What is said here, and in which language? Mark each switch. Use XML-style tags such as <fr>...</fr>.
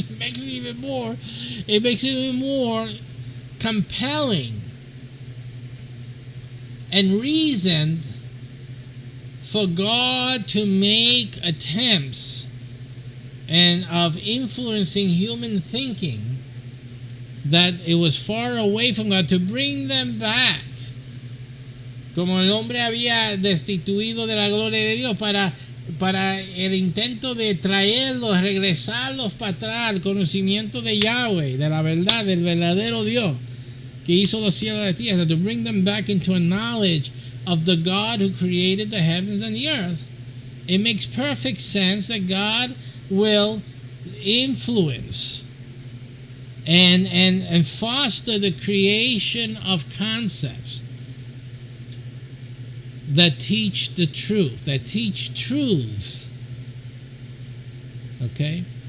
<en>It makes it even more compelling and reasoned for God to make attempts and of influencing human thinking that it was far away from God, to bring them back.</en> <es>Como el hombre había destituido de la gloria de Dios para el intento de traerlos, regresarlos para atrás al conocimiento de Yahweh, de la verdad, del verdadero Dios que hizo los cielos y la tierra,</es> <en>to bring them back into a knowledge of the God who created the heavens and the earth. It makes perfect sense that God will influence and foster the creation of concepts that teach the truth, that teach truths. Okay?</en>